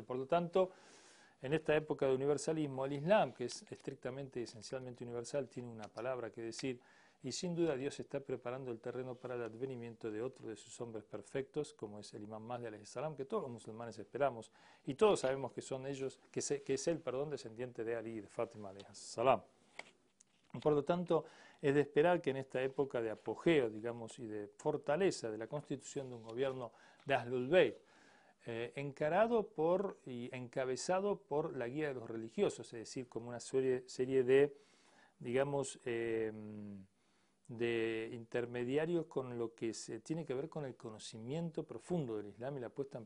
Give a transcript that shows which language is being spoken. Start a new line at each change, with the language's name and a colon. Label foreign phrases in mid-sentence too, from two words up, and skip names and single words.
Spanish: Por lo tanto, en esta época de universalismo, el Islam, que es estrictamente y esencialmente universal, tiene una palabra que decir, y sin duda Dios está preparando el terreno para el advenimiento de otro de sus hombres perfectos, como es el Imam Mahdi
Arabic: عليه السلام,
Spanish: que todos los musulmanes esperamos, y todos sabemos que son ellos, que es él, descendiente de Ali y de Fátima
Arabic: عليه السلام.
Spanish: Por lo tanto, es de esperar que en esta época de apogeo, digamos, y de fortaleza de la constitución de un gobierno de Ahlul Bayt, encarado por y encabezado por la guía de los religiosos, es decir, como una serie de, digamos, de intermediarios con lo que se tiene que ver con el conocimiento profundo del Islam y la puesta en